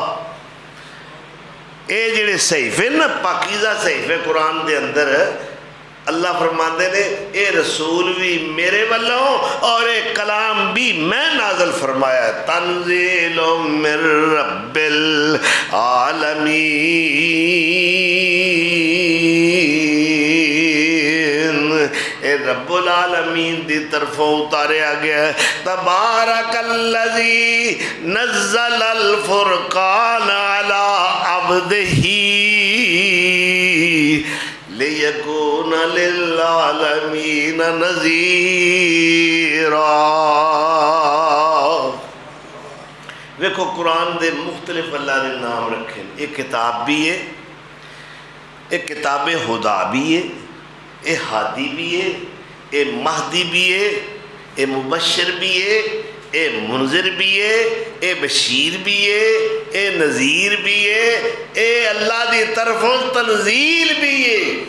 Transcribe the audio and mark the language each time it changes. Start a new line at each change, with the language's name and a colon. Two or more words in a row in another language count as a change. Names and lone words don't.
Punjabi: اے جڑے صحیفے نا پاکیزہ صحیفے قرآن دے اندر اللہ فرماندے نے اے رسول بھی میرے والوں اور اے کلام بھی میں نازل فرمایا ہے۔
Arabic: تنزیل من رب العالمین،
Punjabi: اے رب العالمین دی طرفوں اتاریا گیا ہے۔
Arabic: تبارک الذی نزل الفرقان علی عبدہ لِيَكُونَ لِلْعَالَمِينَ نَذِيرًا۔
Punjabi: دیکھو قرآن دے مختلف اللہ نے نام رکھے، ایک کتاب بھی ہے، ایک کتاب خدا بھی ہے، ایک ہادی بھی ہے، ایک مہدی بھی ہے، ایک مبشر بھی ہے، اے منذر بھی ہے، اے بشیر بھی ہے، اے نذیر بھی ہے، اے اللہ دی طرفوں تنزیل بھی ہے۔